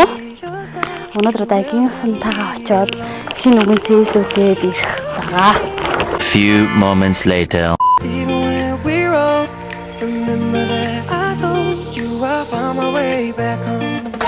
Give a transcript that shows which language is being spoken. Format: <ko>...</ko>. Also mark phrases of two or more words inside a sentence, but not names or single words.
<mn>Өнөөдөр дагийнхантайгаа очиод шинэ үгэн цээжлүүлээд ирэх байгаа.</mn> <en>Few moments later. Even when we're old, remember that I told you I found my way back home.</en>